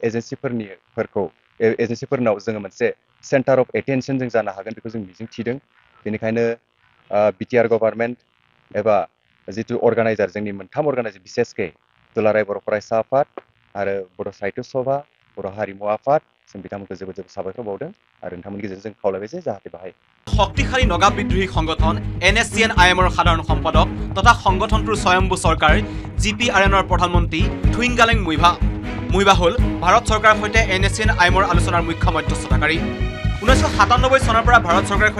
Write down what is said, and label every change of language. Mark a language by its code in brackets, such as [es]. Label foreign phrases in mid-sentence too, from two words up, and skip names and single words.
[brx] एजेन्सिफोरनाव जोङो मोनसे [en] centre of attention [brx] जों जानो हागोन बेखौ जों मिजिं थिदों बेनिखायनो बिटिआर गभर्नमेन्ट एबा जिथु अर्गानाइजार जोंनि मोनथाम अर्गानाइजार बिसेसके दुलाराय बर' फरायसा आफाद आरो बर' साहित्य सभा बर' हारिमु आफाद जों बिथांमोनखौ जोबोद जोबोद साबायखर बावदों आरो नोंथांमोननि गेजेरजों जों खावलायबाय जे जाहाथे बाहाय [as] শক্তিশালী নগা বিদ্ৰোহী সংগঠন NSCN-IMৰ সাধাৰণ সম্পাদক তথা সংগঠনটোৰ স্বয়ম্ভু চৰকাৰ GPRNৰ প্ৰধানমন্ত্ৰী থুইংগালেং মুইভা হ'ল ভাৰত চৰকাৰৰ সৈতে NSCN-IMৰ আলোচনাৰ মুখ্য মধ্যস্থতাকাৰী 1997 চনৰ পৰা ভাৰত চৰকাৰৰ সৈতে